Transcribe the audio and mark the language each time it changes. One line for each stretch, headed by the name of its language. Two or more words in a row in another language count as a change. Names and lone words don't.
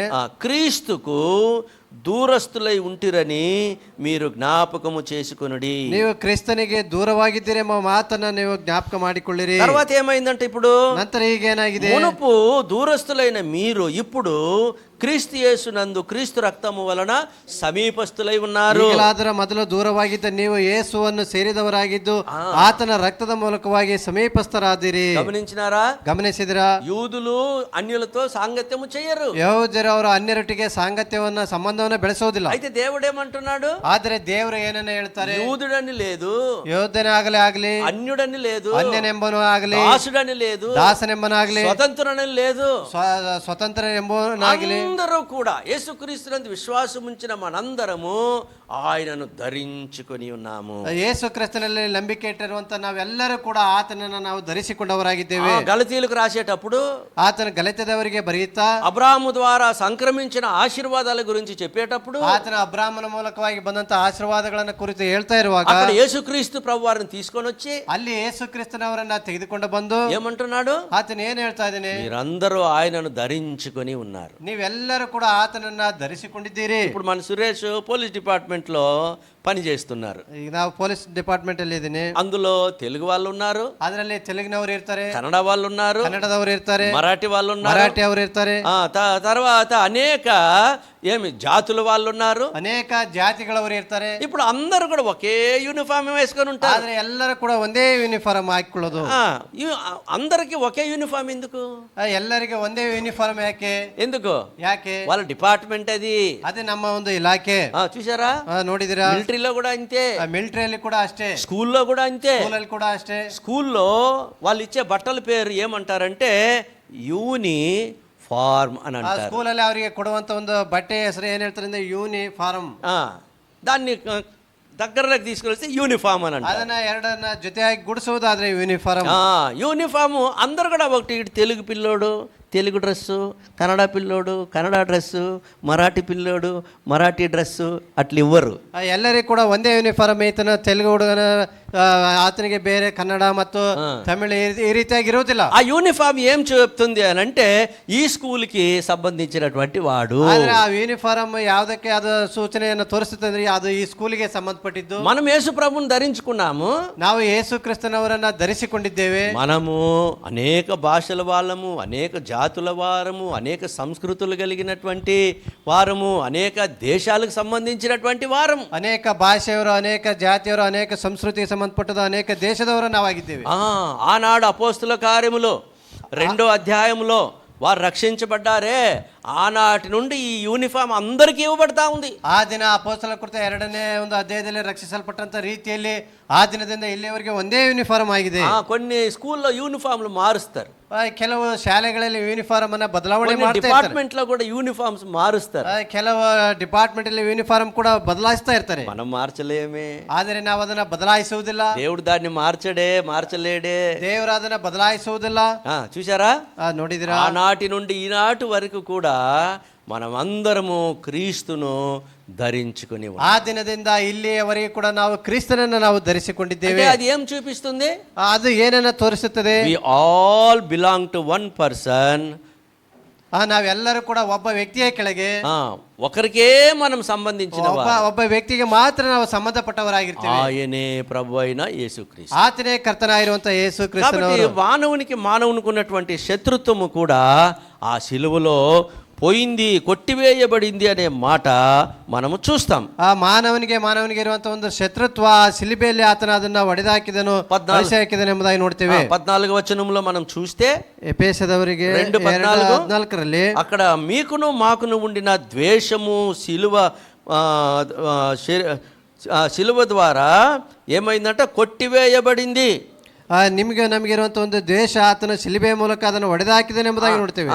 Telugu: క్రీస్తుకు దూరస్తులై ఉంటిరని మీరు జ్ఞాపకము చేసుకొనుడి.
Kannada: ನೀವು ಕ್ರಿಸ್ತನಿಗೆ ದೂರವಾಗಿದ್ದೀರಿ ಎಂಬ ಮಾತನ್ನ ನೀವು ಜ್ಞಾಪಕ ಮಾಡಿಕೊಳ್ಳಿರಿ.
Telugu: తర్వాత ఏమైందంటే, ఇప్పుడు
Kannada: ನಂತರ ಈಗೇನಾಗಿದೆ?
Telugu: మునుపు దూరస్తులైన మీరు ఇప్పుడు క్రీస్తు యేసునందు క్రీస్తు రక్తము వలన సమీపస్తులై ఉన్నారు.
Kannada: ಈಗಲಾದರ ಮೊದಲು ದೂರವಾಗಿದ್ದ ನೀವು ಯೇಸುವನ್ನು ಸೇರಿದವರಾಗಿದ್ದು ಆತನ ರಕ್ತದ ಮೂಲಕವಾಗಿ ಸಮೀಪಸ್ಥರಾದಿರಿ. ಗಮನಿಸಿದಿರಾ?
Telugu: యూదులు అన్యులతో సాంగత్యము చేయరు.
Kannada: ಯಹೂದ್ಯರು ಅವರು ಅನ್ಯರೊಟ್ಟಿಗೆ ಸಾಂಗತ್ಯವನ್ನ ಸಂಬಂಧವನ್ನ ಬೆಳೆಸೋದಿಲ್ಲ.
Telugu: అయితే దేవుడేమంటున్నాడు?
Kannada: ಆದರೆ ದೇವರು ಏನನ್ನ ಹೇಳ್ತಾರೆ?
Telugu: యూదుడని లేదు,
Kannada: ಯಹೂದ್ಯನೇ ಆಗಲಿ
Telugu: అన్యుడని లేదు,
Kannada: ಅನ್ಯನೆಂಬನು ಆಗಲಿ,
Telugu: దాసుడని లేదు,
Kannada: ದಾಸನೆಂಬನಾಗಲಿ,
Telugu: స్వతంత్రుడని లేదు,
Kannada: ಸ್ವತಂತ್ರನೆಂಬನಾಗಲಿ,
Telugu: అందరూ కూడా యేసుక్రీస్తునందు విశ్వాసం ఉంచిన మనందరము ఆయనను ధరించుకొని ఉన్నాము.
Kannada: ಯೇಸು ಕ್ರಿಸ್ತನಲ್ಲಿ ನಂಬಿಕೆ ಇಟ್ಟಿರುವಂತ ನಾವೆಲ್ಲರೂ ಕೂಡ ಆತನನ್ನು ನಾವು ಧರಿಸಿಕೊಂಡವರಾಗಿದ್ದೇವೆ.
Telugu: గలతీయులకు రాసేటప్పుడు
Kannada: ಆತನ ಗಲಾತ್ಯದವರಿಗೆ ಬರೆಯುತ್ತಾ
Telugu: అబ్రాహాము ద్వారా సంక్రమించిన ఆశీర్వాదాల గురించి చెప్పేటప్పుడు
Kannada: ಆತನ ಅಬ್ರಾಮನ ಮೂಲಕವಾಗಿ ಬಂದಂತ ಆಶೀರ್ವಾದಗಳನ್ನ ಕುರಿತು ಹೇಳ್ತಾ ಇರುವಾಗ
Telugu: అక్కడ యేసుక్రీస్తు ప్రభువారిని తీసుకొని వచ్చి
Kannada: ಅಲ್ಲಿ ಯೇಸು ಕ್ರಿಸ್ತನವರನ್ನ ತೆಗೆದುಕೊಂಡು ಬಂದು
Telugu: ఏమంటున్నాడు?
Kannada: ಆತನ ಏನ್ ಹೇಳ್ತಾ ಇದ್ದಾನೆ?
Telugu: మీరందరూ ఆయనను ధరించుకొని ఉన్నారు.
Kannada: ನೀವೆಲ್ಲರೂ ಕೂಡ ಆತನನ್ನ ಧರಿಸಿಕೊಂಡಿದ್ದೀರಿ.
Telugu: ఇప్పుడు మన సురేష్
English: police department
Telugu: లో పని చేస్తున్నారు.
Kannada: ಈಗ ನಾವು
English: police department
Kannada: ಅಲ್ಲಿ ಇದ್ದೀನಿ.
Telugu: అందులో తెలుగు వాళ్ళు ఉన్నారు,
Kannada: ಅದರಲ್ಲಿ ತೆಲುಗಿನವರು ಇರ್ತಾರೆ,
Telugu: కన్నడ వాళ్ళు ఉన్నారు,
Kannada: ಕನ್ನಡದವರು ಇರ್ತಾರೆ,
Telugu: మరాఠీ వాళ్ళు ఉన్నారు,
Kannada: ಮರಾಠಿ ಅವರು ಇರ್ತಾರೆ,
Telugu: తర్వాత అనేక జాతుల వాళ్ళు ఉన్నారు,
Kannada: ಅನೇಕ ಜಾತಿಗಳವರು ಇರ್ತಾರೆ.
Telugu: ఇప్పుడు అందరూ కూడా ఒకే యూనిఫామ్ వేసుకొని ఉంటారు.
Kannada: ಆದ್ರೆ ಎಲ್ಲರೂ ಕೂಡ ಒಂದೇ ಯೂನಿಫಾರ್ಮ್ ಹಾಕೊಳ್ಳೋದು.
Telugu: అందరికి ఒకే యూనిఫామ్ ఎందుకు?
Kannada: ಎಲ್ಲರಿಗೆ ಒಂದೇ ಯೂನಿಫಾರ್ಮ್ ಯಾಕೆ?
Telugu: ఎందుకు?
Kannada: ಯಾಕೆ?
Telugu: వాళ్ళ డిపార్ట్మెంట్ అది.
Kannada: ಅದೇ ನಮ್ಮ ಒಂದು ಇಲಾಖೆ.
Telugu: చూసారా?
Kannada: ನೋಡಿದಿರಾ?
Telugu: మిలిటరీలో కూడా అంతే,
Kannada: ಮಿಲಿಟರಿಯಲ್ಲಿ ಕೂಡ ಅಷ್ಟೇ,
Telugu: స్కూల్లో కూడా అంతే.
Kannada: ಸ್ಕೂಲಲ್ಲಿ ಕೂಡ ಅಷ್ಟೇ.
Telugu: స్కూల్లో వాళ్ళు ఇచ్చే బట్టల పేరు ఏమంటారంటే యూనిఫార్మ్ అని అంటారు.
Kannada: ಸ್ಕೂಲಲ್ಲಿ ಅವರಿಗೆ ಕೊಡುವಂತ ಒಂದು ಬಟ್ಟೆ ಹೆಸರು ಏನ್ ಹೇಳ್ತಾರೆ ಅಂದ್ರೆ ಯೂನಿಫಾರ್ಮ್.
Telugu: దాన్ని దగ్గరలోకి తీసుకెళ్తే యూనిఫామ్ అని అంటారు.
Kannada: ಅದನ್ನ ಎರಡನ್ನ ಜೊತೆಯಾಗಿ ಗುಡಿಸುವುದಾದ್ರೆ ಯೂನಿಫಾರ್ಮ್.
Telugu: యూనిఫామ్ అందరు కూడా ఒకటి, తెలుగు పిల్లోడు తెలుగు డ్రెస్సు, కన్నడ పిల్లోడు కన్నడ డ్రెస్సు, మరాఠీ పిల్లోడు మరాఠీ డ్రెస్సు అట్లా ఇవ్వరు.
Kannada: ಎಲ್ಲರಿಗೂ ಕೂಡ ಒಂದೇ ಯೂನಿಫಾರ್ಮ್ ಐತನ. ತೆಲುಗು ಹುಡುಗನ ಆತನಿಗೆ ಬೇರೆ, ಕನ್ನಡ ಮತ್ತು ತಮಿಳು ಈ ರೀತಿಯಾಗಿ ಇರುವುದಿಲ್ಲ.
Telugu: ఆ యూనిఫామ్ ఏం చెప్తుంది అని అంటే ఈ స్కూల్కి సంబంధించినటువంటి వాడు.
Kannada: ಆದ್ರೆ ಆ ಯೂನಿಫಾರ್ಮ್ ಯಾವುದಕ್ಕೆ ಅದು ಸೂಚನೆಯನ್ನು ತೋರಿಸುತ್ತೆ ಅಂದ್ರೆ ಅದು ಈ ಸ್ಕೂಲಿಗೆ ಸಂಬಂಧಪಟ್ಟಿದ್ದು.
Telugu: మనం యేసు ప్రభువుని ధరించుకున్నాము,
Kannada: ನಾವು ಯೇಸು ಕ್ರಿಸ್ತನವರನ್ನ ಧರಿಸಿಕೊಂಡಿದ್ದೇವೆ.
Telugu: మనము అనేక భాషల వాళ్ళము, అనేక జాతుల వారము, అనేక సంస్కృతులు కలిగినటువంటి వారము, అనేక దేశాలకు సంబంధించినటువంటి వారము.
Kannada: ಅನೇಕ ಭಾಷೆಯವರು, ಅನೇಕ ಜಾತಿಯವರು, ಅನೇಕ ಸಂಸ್ಕೃತಿಗೆ ಸಂಬಂಧಪಟ್ಟದ ಅನೇಕ ದೇಶದವರು ನಾವಾಗಿದ್ದೇವೆ.
Telugu: ఆనాడు అపోస్తుల కార్యములో 2వ అధ్యాయంలో వారు రక్షించబడ్డారే, ఆనాటి నుండి ఈ యూనిఫామ్ అందరికీ ఇవ్వబడతా ఉంది.
Kannada: ಆ ದಿನ ಅಪೊಸ್ತಲರ ಕೃತ್ಯ 2ನೇ ಒಂದು ಅಧ್ಯಾಯದಲ್ಲಿ ರಕ್ಷಿಸಲ್ಪಟ್ಟಂತ ರೀತಿಯಲ್ಲಿ ಆ ದಿನದಿಂದ ಇಲ್ಲಿಯವರೆಗೆ ಒಂದೇ ಯೂನಿಫಾರ್ಮ್ ಆಗಿದೆ.
Telugu: కొన్ని స్కూల్లో యూనిఫామ్లు మారుస్తారు,
Kannada: ಕೆಲವು ಶಾಲೆಗಳಲ್ಲಿ ಯೂನಿಫಾರ್ಮ್ ಅನ್ನ ಬದಲಾವಣೆ ಮಾಡ್ತಾರೆ.
Telugu: డిపార్ట్మెంట్ లో కూడా యూనిఫామ్స్ మారుస్తారు.
Kannada: ಕೆಲವು ಡಿಪಾರ್ಟ್ಮೆಂಟ್ ಅಲ್ಲಿ ಯೂನಿಫಾರ್ಮ್ ಕೂಡ ಬದಲಾಯಿಸ್ತಾ ಇರ್ತಾರೆ.
Telugu: మనం మార్చలేమే,
Kannada: ಆದರೆ ನಾವು ಅದನ್ನ ಬದಲಾಯಿಸುವುದಿಲ್ಲ.
Telugu: దేవుడు దాన్ని మార్చలేడే.
Kannada: ದೇವರು ಅದನ್ನ ಬದಲಾಯಿಸುವುದಿಲ್ಲ.
Telugu: చూసారా?
Kannada: ನೋಡಿದಿರಾ?
Telugu: ఆనాటి నుండి ఈనాటి వరకు కూడా మనమందరము క్రీస్తును ధరించుకుని,
Kannada: ಆ ದಿನದಿಂದ ಇಲ್ಲಿಯವರೆಗೆ ಕೂಡ ನಾವು ಕ್ರಿಸ್ತನನ್ನು ನಾವು ಧರಿಸಿಕೊಂಡಿದ್ದೇವೆ.
Telugu: అది ఏం చూపిస్తుంది?
Kannada: ಅದು ಏನನ್ನ ತೋರಿಸುತ್ತದೆ?
English: we all belong to one person.
Kannada: ನಾವೆಲ್ಲರೂ ಕೂಡ ಒಬ್ಬ ವ್ಯಕ್ತಿಯ ಕೆಳಗೆ,
Telugu: ఒకరికే మనం సంబంధించిన
Kannada: ಒಬ್ಬ ವ್ಯಕ್ತಿಗೆ ಮಾತ್ರ ನಾವು ಸಂಬಂಧಪಟ್ಟವರಾಗಿರ್ತೀವಿ.
Telugu: ఆయనే ప్రభు అయిన యేసుక్రీస్తు.
Kannada: ಆತನೇ ಕರ್ತನಾಗಿರುವಂತ ಯೇಸು ಕ್ರಿಸ್ತನವರು.
Telugu: మానవునికి మానవునికి ఉన్నటువంటి శత్రుత్వము కూడా ఆ సిలువలో పోయింది, కొట్టివేయబడింది అనే మాట మనము చూస్తాం.
Kannada: ಆ ಮಾನವನಿಗೆ ಇರುವಂತ ಒಂದು ಶತ್ರುತ್ವ ಶಿಲುಬೆಯಲ್ಲಿ ಆತನ ಅದನ್ನ ಒಡೆದಾಕಿದನು, ಹಾಕಿದನು ಎಂಬುದಾಗಿ ನೋಡ್ತೇವೆ.
Telugu: 14వ వచనంలో మనం చూస్తే
Kannada: ಎಫೆಸದವರಿಗೆ 2:14
Telugu: అక్కడ మీకును మాకును ఉండిన ద్వేషము శిలువ ద్వారా ఏమైందంటే కొట్టివేయబడింది.
Kannada: ನಿಮಗೆ ನಮಗೆ ಇರುವಂತ ಒಂದು ದ್ವೇಷ ಆತನ ಶಿಲುಬೆ ಮೂಲಕ ಅದನ್ನು ಒಡೆದಾಕಿದನು ಎಂಬುದಾಗಿ ನೋಡ್ತೇವೆ.